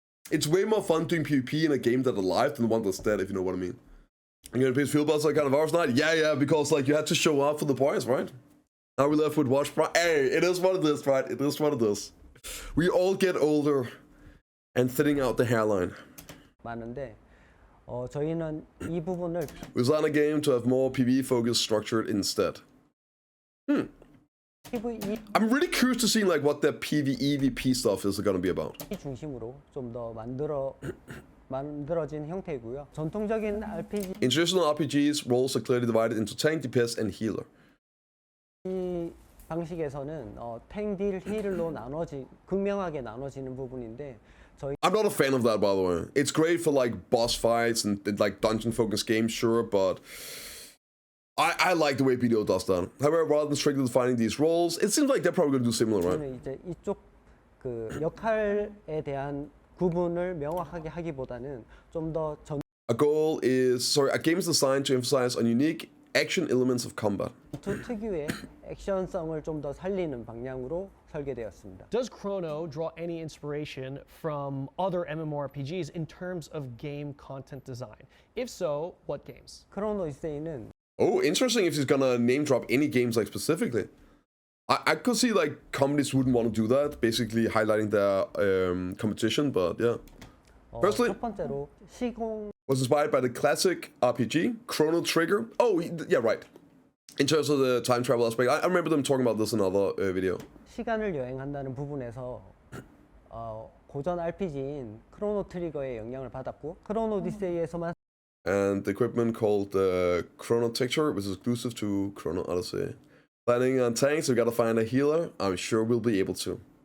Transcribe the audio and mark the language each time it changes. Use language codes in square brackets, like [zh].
[en] It's way more fun doing PvP in a game that's alive than one that's dead, if you know what I mean. And you gonna play field boss like kind of ours night? Yeah, because like you had to show up for the boys, right? Now we left with Watch Prime. Hey, it is what it is, right? It is what it is. We all get older and thinning out the hairline. [ko] 많은데 저희는 이 부분을 [en] We design a game to have more PvE focus structured instead. [ko] PvE [en] I'm really curious to see like what the PvE/PvP stuff is going to be about. [ko] 중심으로 좀 더 만들어진 형태이고요. 전통적인 RPG [en] In traditional RPGs, roles are clearly divided into tank, DPS, and healer. [ko] 방식에서는 탱, 딜, 힐로 극명하게 나눠지는 부분인데 저희 [en] I'm not a fan of that, by the way. It's great for like boss fights and like dungeon-focused games, sure, but I like the way BDO does that. However, rather than strictly defining these roles, it seems like they're probably going to do similar, right? [ko] 이제 이쪽 그 역할에 대한 구분을 명확하게 하기보다는 좀 더 [en] A game is designed to emphasize on unique action elements of combat. [ko] 전투 특유의 액션성을 좀 더 살리는 방향으로 설계되었습니다. [en] Does Chrono draw any inspiration from other MMORPGs in terms of game content design? If so, what games? [ko] 크로노 오디세이는 [en] Oh, interesting if he's gonna name drop any games like specifically. I could see like companies wouldn't want to do that, basically highlighting their competition, but yeah. Personally, [ko] 첫 번째로 시공 [en] was inspired by the classic RPG, Chrono Trigger. Oh, yeah, right. In terms of the time travel aspect, I remember them talking about this in another video. [ko] 시간을 여행한다는 부분에서 고전 RPG인 크로노 트리거의 영향을 받았고 크로노 오디세이에서만 [en] And the equipment called Chrono Texture was exclusive to Chrono Odyssey. Planning on tanks, we gotta find a healer. I'm sure we'll be able to.